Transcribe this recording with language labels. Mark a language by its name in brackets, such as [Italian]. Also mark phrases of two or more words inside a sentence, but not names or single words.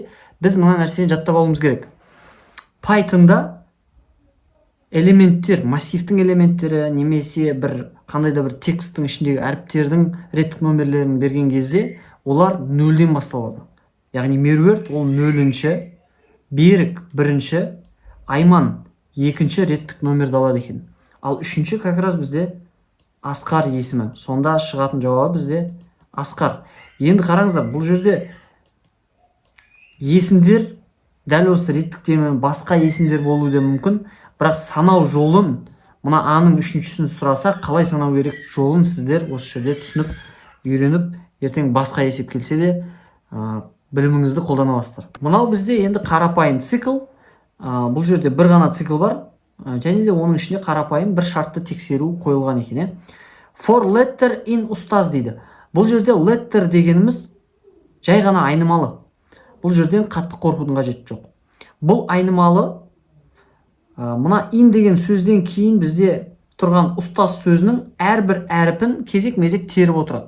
[Kazakh] Біз мына нәрсені жаттап алуымыз керек. Pythonда элементтер, массивтің элементтері немесе бір қандай да бір тексттің ішіндегі әріптердің реттік номерлерін берген кезде олар нөлден басталады. Яғни меруерт ол нөлінші, берік бірінші, айман екінші реттік номерді алады екен. Ал үшінші [Russian] как раз [Kazakh] бізде Асқар есімі. Сонда шығатын жауабы бізде Асқар. Енді қараңыздар, бұл жерде есімдер дәл осы реттіктемен басқа есімдер болуы да мүмкін. Бірақ санау жолын, мына Аның үшіншісін сұраса, қалай санау керек жолын сіздер осы жерде түсініп, үйреніп, ертең басқа есеп келсе де біліміңізді қолдана аласыздар. Мынау бізде енді қарапайым цикл. Бұл жерде бір ғана цикл бар, және де оның ішінде қарапайым бір шартты тексеру қойылған екен. [English] For letter in [Kazakh] ұстаз дейді. Бұл жерде letter дегеніміз жай ғана айнымалы. Бұл жерден қатты қорқудың қажеті жоқ. Бұл айнымалы. Мына in деген сөзден кейін бізде тұрған ұстаз сөзінің әрбір әріпін кезек-мезек теріп отырады.